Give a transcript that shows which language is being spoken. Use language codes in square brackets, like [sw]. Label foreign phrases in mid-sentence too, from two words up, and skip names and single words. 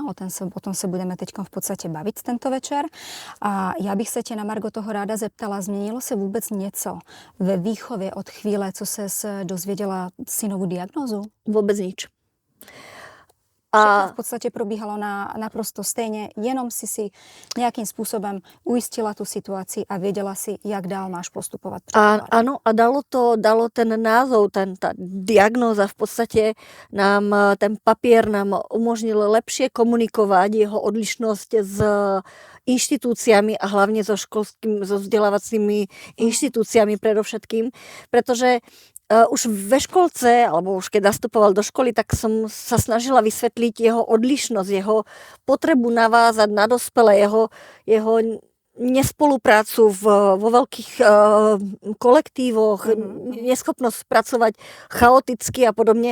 [cs] O tom se budeme teď v podstatě bavit tento večer. A já bych se tě na margo toho ráda zeptala, změnilo se vůbec něco ve výchově od chvíle, co ses dozvěděla synovu diagnózu? [sk] Vôbec nič. [cs] Všechno v podstatě probíhalo naprosto stejně, jenom si nějakým způsobem ujistila tu situaci a věděla si, jak dál máš postupovat. [sk] Áno, a dalo ten názov, tá diagnóza v podstate nám, ten papier nám umožnil lepšie komunikovať jeho odlišnosť s inštitúciami a hlavne so vzdelávacími inštitúciami predovšetkým, pretože už ve školce, alebo už keď nastupoval do školy, tak som sa snažila vysvetliť jeho odlišnosť, jeho potrebu navázať na dospelé, jeho nespoluprácu vo veľkých kolektívoch, neschopnosť pracovať chaoticky a podobne.